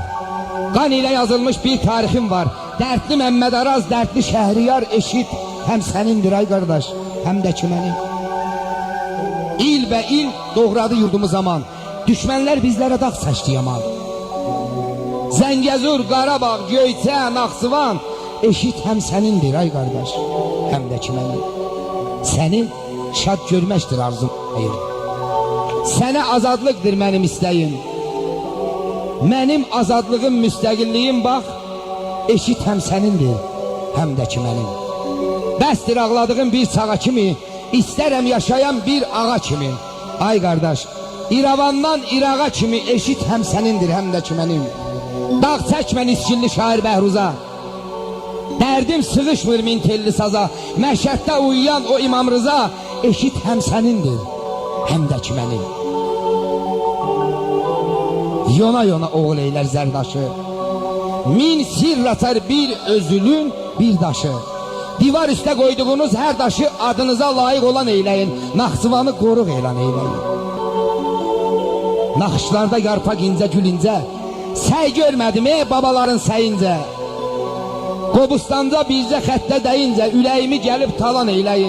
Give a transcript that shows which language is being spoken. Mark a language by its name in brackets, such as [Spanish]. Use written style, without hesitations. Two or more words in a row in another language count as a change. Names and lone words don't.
[Azerbaijani] Qan ile yazılmış bir tarixim var. [Turkish] Dertli Mehmet Araz, dertli Şehriyar eşit hem senindir ay kardeş hem de kimenin. İl ve il doğradı yurdumu zaman. Düşmanlar bizlere dağ saçtı yaman. Zəngəzur, Qarabağ, Göyçə, Naxçıvan eşit hem senindir ay kardeş hem de kimenin. [Azerbaijani] Seni şad görməkdir arzum. Sənə azadlıqdır mənim istəyim. Mənim azadlığım, müstəqilliyim bax [Turkish] eşit hem senindir hem de kimenin. [Azerbaijani] Bəsdir ağladığım bir çağa kimi, istərəm yaşayan bir ağa kimi. [Turkish] Ay kardeş, [Azerbaijani] İrəvandan İraqa kimi [Turkish] eşit hem senindir hem de kimenin. [Azerbaijani] Dağ çəkmən İskilli şair Bəhruza. Dərdim sığışmır min telli saza. [Turkish] Məşəddə uyuyan o İmam Rıza eşit hem senindir hem de kimenin. [Azerbaijani] Yona yona oğul eyler zərdaşı. Min sir atar bir özülün bir daşı. [Turkish] Divar üstə koyduğunuz her daşı adınıza layık olan eyleyin. [Azerbaijani] Naxçıvanı qoruq elan eyleyin. Naxışlarda yarpak incə gül incə. Səy görmədim babaların səyincə. Qobustanca bircə xəttə dəyincə üləyimi gəlib talan eyləyin.